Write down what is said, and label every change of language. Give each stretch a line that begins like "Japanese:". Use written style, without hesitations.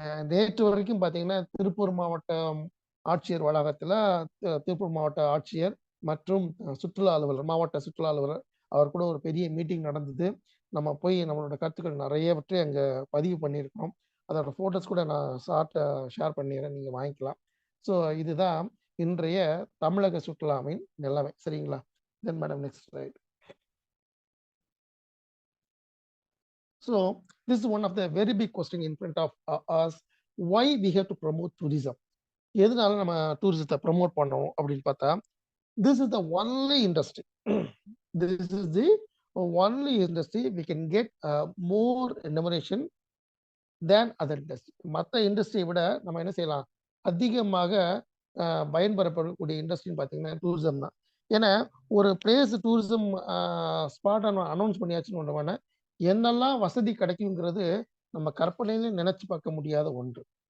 Tamil: நேற்று வரைக்கும் பார்த்தீங்கன்னா திருப்பூர் மாவட்டம் ஆட்சியர் வளாகத்தில் திருப்பூர் மாவட்ட ஆட்சியர் மற்றும் சுற்றுலா அலுவலர், மாவட்ட சுற்றுலா அலுவலர் அவர் கூட ஒரு பெரிய மீட்டிங் நடந்தது. நம்ம போய் நம்மளோட கருத்துக்கள் நிறையவற்றை அங்கே பதிவு பண்ணியிருக்கிறோம். அதோட ஃபோட்டோஸ் கூட நான் ஷேர் பண்ணிடுறேன், நீங்கள் வாங்கிக்கலாம். ஸோ இதுதான் இன்றைய தமிழக சுற்றுலாவின் நிலைமை, சரிங்களா?
English: Then madam next slide. So this is one of the very big question in front of us. Why we have to promote tourism?
Tamil: எதனால நம்ம டூரிசத்தை ப்ரமோட் பண்ணோம் அப்படின்னு பார்த்தா,
English: this is the only industry this is the only industry we can get more remuneration than other industry.
Tamil: மற்ற இண்டஸ்ட்ரியை விட நம்ம என்ன செய்யலாம், அதிகமாக பயன்பெறப்படக்கூடிய இண்டஸ்ட்ரின்னு பார்த்தீங்கன்னா டூரிசம் தான். ஏன்னா ஒரு பிளேஸ் டூரிசம் ஸ்பாட் அனௌன்ஸ் பண்ணியாச்சுன்னு ஒன்று, என்னெல்லாம் வசதி கிடைக்குங்கிறது நம்ம கற்பனையில நினைச்சு பார்க்க முடியாத ஒன்று.